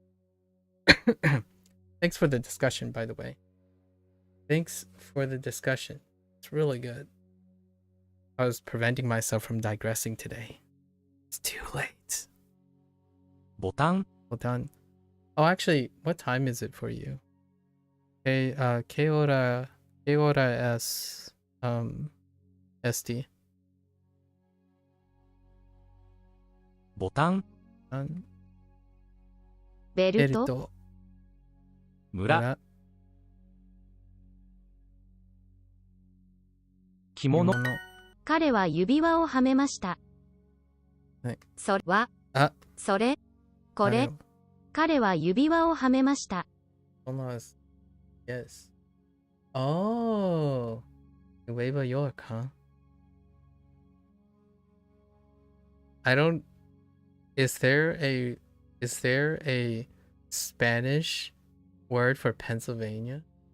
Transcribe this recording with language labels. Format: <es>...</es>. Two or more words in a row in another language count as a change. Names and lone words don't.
<en>Thanks for the discussion, by the way. Thanks for the discussion. It's really good. I was preventing myself from digressing today. It's too late. Botan? Botan. Oh, actually, what time is it for you?</en> <es>¿Qué hora es ST?</es> <en>Botan? Beruto? Mura? Kimono?</en> <ja>彼は指輪をはめました。はい。それは、それ、これ、あれ彼は指輪をはめました。</ja> <en>Almost. Yes. Oh. Nueva York, huh? I don't. Is there a Spanish word for Pennsylvania?</en>